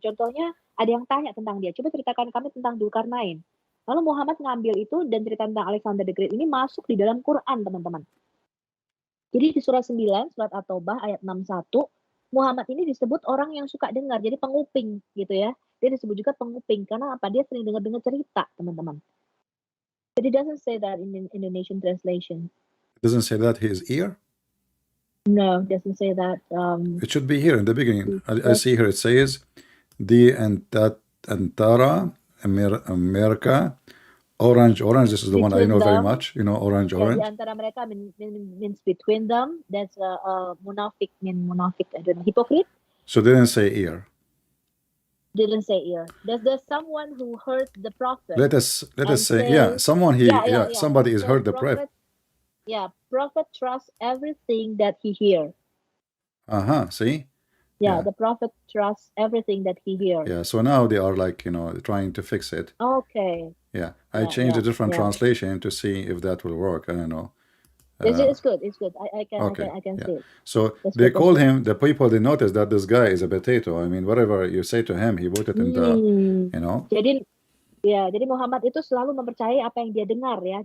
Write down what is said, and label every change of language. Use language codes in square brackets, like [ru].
[id] Contohnya ada yang tanya tentang dia, coba ceritakan kami tentang Dzulkarnain. Lalu Muhammad ngambil itu dan cerita tentang Alexander the Great ini masuk di dalam Quran, teman-teman. Jadi di surah 9, surat At-Taubah ayat 61, Muhammad ini disebut orang yang suka dengar, jadi penguping gitu ya. Dia disebut juga penguping karena apa? Dia sering dengar-dengar cerita, teman-teman. [en] But it doesn't say that in Indonesian translation. It doesn't say that he is ear? No, it doesn't say that. It should be here in the beginning. I see here it says, the Antara, America, orange. This is the one I know very much. Orange. [id] Di antara mereka [en] means between them. That's munafik, I don't know, hypocrite. So they didn't say ear. Didn't say ear. There's someone who heard the prophet. Let us say, somebody has heard the prophet. Yeah, prophet trusts everything that he hears. See? Yeah, the prophet trusts everything that he hears. Yeah, so now they are like, trying to fix it. Okay. Yeah, I changed a different translation to see if that will work. I don't know. It's good. I can see it. So they called him, the people, they noticed that this guy is a potato. I mean, whatever you say to him, he put it in the, [id] Jadi Muhammad itu selalu mempercayai apa yang dia dengar ya.